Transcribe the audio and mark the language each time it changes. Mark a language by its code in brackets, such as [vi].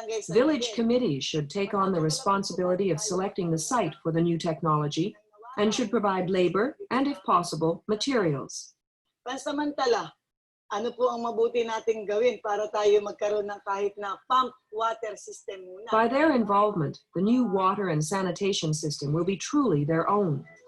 [en] Village committees should take on the responsibility of selecting the site for the new technology and should provide labor and, if possible, materials. [tl] Pansamantala, ano po ang mabuti nating gawin para tayo magkaroon ng kahit na pump water system muna? [en] By their involvement, the new water and sanitation system will be truly their own.